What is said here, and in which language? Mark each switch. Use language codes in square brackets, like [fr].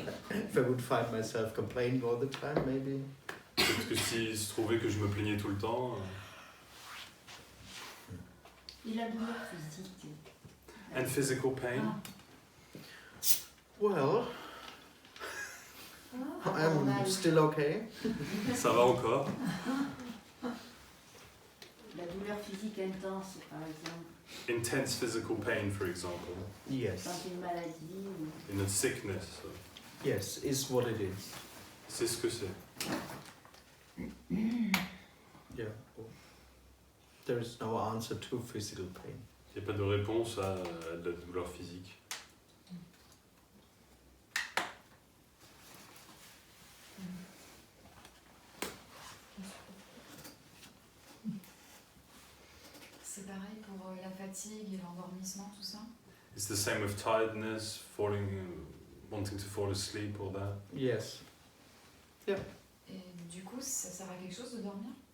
[en] If I would find myself complaining all the time, maybe. [fr] Peut-être que s'il se trouvait que je me plaignais tout le temps. Et la douleur physique. [en] And physical pain. Well, I'm still okay. [fr] Ça va encore. La douleur physique intense, par exemple, [en] Intense physical pain, for example. Yes, [fr] dans une maladie ou [en] In a sickness. yes, is what it is. [fr] C'est ce que c'est. [en] Yeah. There is no answer to physical pain. [fr] Il n'y a pas de réponse à de la douleur physique. C'est pareil pour la fatigue et l'endormissement, tout ça. [en] It's the same with tiredness, wanting to fall asleep or that. Yes. [fr] Et du coup, ça sert à quelque chose de dormir?